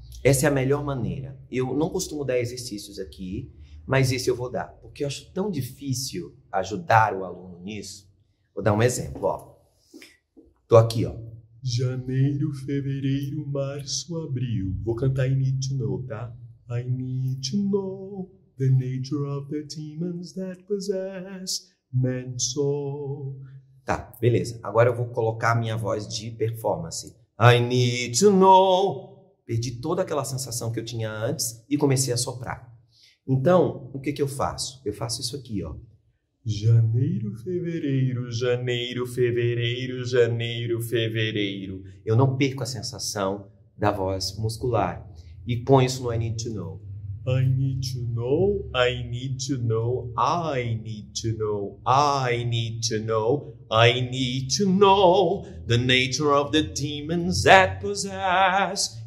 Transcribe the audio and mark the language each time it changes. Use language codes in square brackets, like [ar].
[pt] Essa é a melhor maneira. Eu não costumo dar exercícios aqui, mas esse eu vou dar, porque eu acho tão difícil ajudar o aluno nisso. Vou dar um exemplo, ó. Tô aqui, ó. Janeiro, fevereiro, março, abril. Vou cantar em Need to Know, tá? [en] I need to know the nature of the demons that possess men's soul. [pt] Tá, beleza. Agora eu vou colocar a minha voz de performance. [en] I need to know. [pt] Perdi toda aquela sensação que eu tinha antes e comecei a soprar. Então, o que que eu faço? Eu faço isso aqui, ó. Janeiro, fevereiro, janeiro, fevereiro, janeiro, fevereiro. Eu não perco a sensação da voz muscular. E põe isso no [en] I need to know. I need to know, I need to know, I need to know, I need to know, I need to know the nature of the demons that possess.